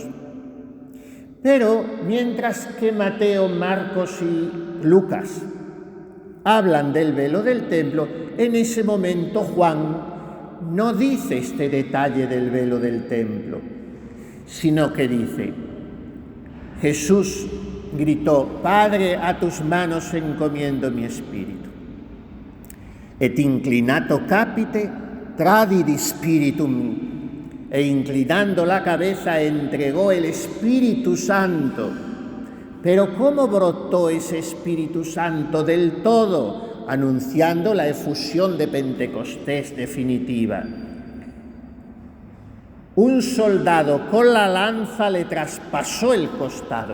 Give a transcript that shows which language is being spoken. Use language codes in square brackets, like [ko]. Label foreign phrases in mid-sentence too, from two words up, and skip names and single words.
[es] Pero mientras que Mateo, Marcos y Lucas hablan del velo del templo, en ese momento Juan no dice este detalle del velo del templo, sino que dice: Jesús gritó: Padre, a tus manos encomiendo mi espíritu. [la] Et inclinato capite tradidi spiritum, [es] e inclinando la cabeza entregó el Espíritu Santo. Pero ¿cómo brotó ese Espíritu Santo del todo? Anunciando la efusión de Pentecostés definitiva. Un soldado con la lanza le traspasó el costado.